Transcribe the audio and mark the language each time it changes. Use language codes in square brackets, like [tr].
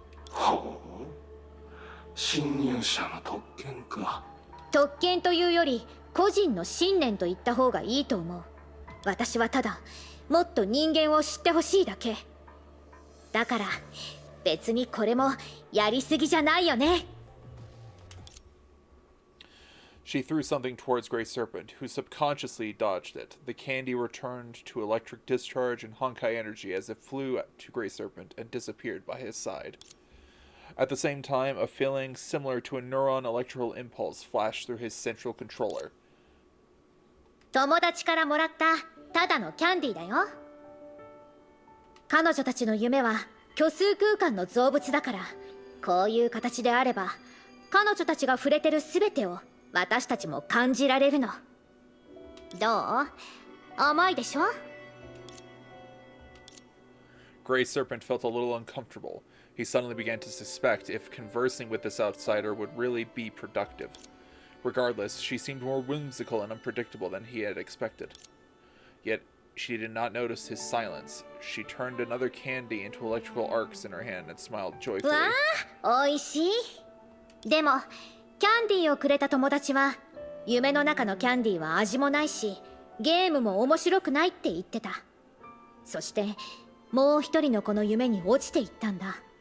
[ja] ほう、侵入者の特権か。特権というより個人の信念と言った方がいいと思う。私はただもっと人間を知ってほしいだけだから、別にこれもやりすぎじゃないよね。 [en] She threw something towards Grey Serpent, who subconsciously dodged it. The candy returned to electric discharge and Honkai energy as it flew to Grey Serpent and disappeared by his side. At the same time, a feeling similar to a neuron electrical impulse flashed through his central controller. [ja] 友達からもらったただのキャンディーだよ。彼女たちの夢は虚数空間の造物だから、こういう形であれば彼女たちが触れてる全てを私たちも感じられるの。どう？甘いでしょ？ [en] Grey Serpent felt a little uncomfortable. He suddenly began to suspect if conversing with this outsider would really be productive. Regardless, she seemed more whimsical and unpredictable than he had expected. Yet, she did not notice his silence. She turned another candy into electrical arcs in her hand and smiled joyfully. [ja] わあ、おいしい。でもキャンディーをくれた友達は、夢の中のキャンディーは味もないしゲームも面白くないって言ってた。そしてもう一人の子の夢に落ちていったんだ。